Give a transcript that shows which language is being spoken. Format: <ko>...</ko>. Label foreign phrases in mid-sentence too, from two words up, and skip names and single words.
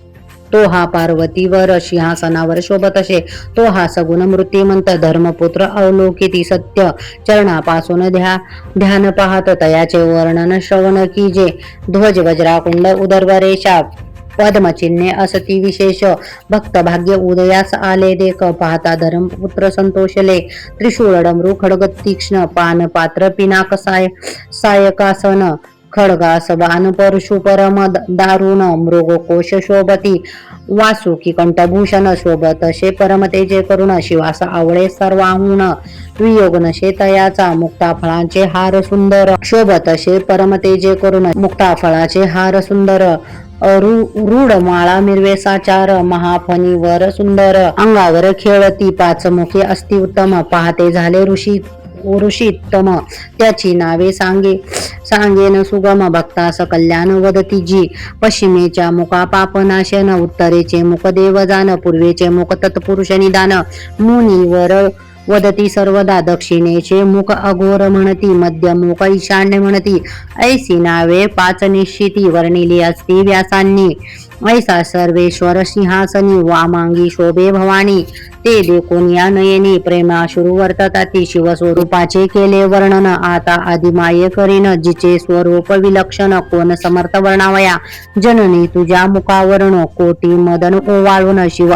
<mr>तो हा सगुण मृत्युमंत धर्मपुत्र अवलोकिती सत्य चरणापासून ध्यान पाहत तयाचे वर्णन श्रवण कीजे ध्वज वज्राकुंड उदरवरेशा पद्मचिन्हे असती विशेष भक्त भाग्य उदयास आले देख पाहता धर्मपुत्र संतोषले त्रिशूळ डमरू खड्ग तीक्ष्ण पान पात्र पिनाक सायकासन खड्गास बाण परशु परम दारुण मृगकोश शोभती वासुकी कंठभूषण शोभतशे परम तेजे करुण शिवास आवळे सर्वाहुण वियोग नशे तयाचा मुक्ता फळांचे हार सुंदर शोभतशे परम तेजे करुण मुक्ता फळाचे हार सुंदर रूढ माळा मिरवेसाचार महाफणीवर सुंदर अंगावर खेळती पाच मुखे अस्ति उत्तम पाहते झाले ऋषीत्तम त्याची नावे सांगेन सुगम भक्तास कल्याण वदती जी पश्चिमेच्या मुखा पापनाशन उत्तरेचे मुख देवजान पूर्वेचे मुख तत्पुरुष निदान मुनीवर वदती सर्वदा दक्षिणेचे मुख अघोर म्हणती मध्य मुख ईशान्य म्हणती ऐसी नावे पाच निश्चिती वर्णिली असती व्यासांनी ऐसा सर्वेश्वर सिंहासनी वामांगी शोभे भवानी ते देखून या नयनी प्रेमाश्रू वर्तताती शिवस्वरूपाचे केले वर्णन आता आदिमाये करीन जिचे स्वरूप विलक्षण कोण समर्थ वर्णावया जननी तुझ्या मुखावरून कोटी मदन ओवाळून शिव</mr>